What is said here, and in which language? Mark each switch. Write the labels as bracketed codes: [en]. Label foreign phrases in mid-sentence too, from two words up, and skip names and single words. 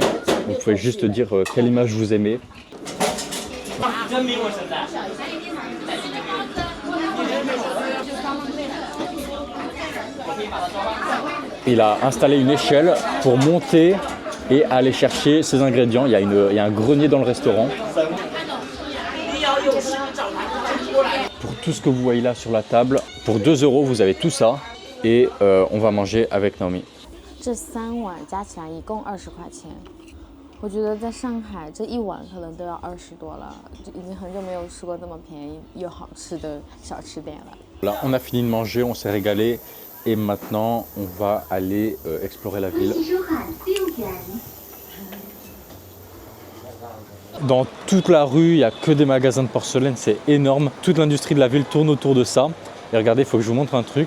[fr] Vous pouvez juste dire quelle image vous aimez. Il a installé une échelle pour monter et aller chercher ses ingrédients. Il y a un grenier dans le restaurant. Pour tout ce que vous voyez là sur la table, pour 2 €, vous avez tout ça. Et on va manger avec Naomi. [zh] 这3碗加起来一共20块钱。我觉得在上海这一碗可能都要20多了，已经很久没有吃过这么便宜又好吃的小吃店了。 [fr] Là, on a fini de manger, on s'est régalé et maintenant on va aller explorer la ville. Dans toute la rue, il n'y a que des magasins de porcelaine, c'est énorme. Toute l'industrie de la ville tourne autour de ça. Et regardez, il faut que je vous montre un truc.